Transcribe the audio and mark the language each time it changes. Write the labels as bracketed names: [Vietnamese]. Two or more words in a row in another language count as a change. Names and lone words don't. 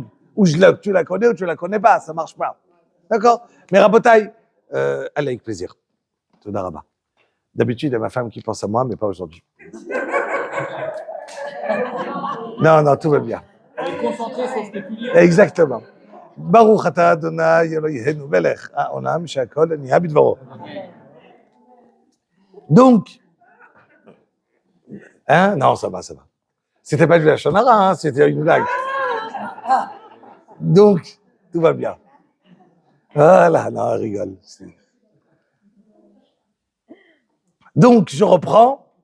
[French] Ou tu la connais ou tu la connais pas, ça marche pas. D'accord? Mais Rabotaï, allez, avec plaisir. [Hebrew] תודה רבה. [French] D'habitude, il y a ma femme qui pense à moi, mais pas aujourd'hui. Non, tout va bien. Elle est concentrée sur ce que tu dis. Exactement. [Hebrew] ברוך אתה ה' אלוהינו מלך העולם שהכל נהיה בדברו. [French] Donc, hein? Non, ça va. C'était pas du [Hebrew] לשון הרע, [French] hein, c'était une blague. Donc, tout va bien. Voilà, non, elle rigole. Donc, je reprends.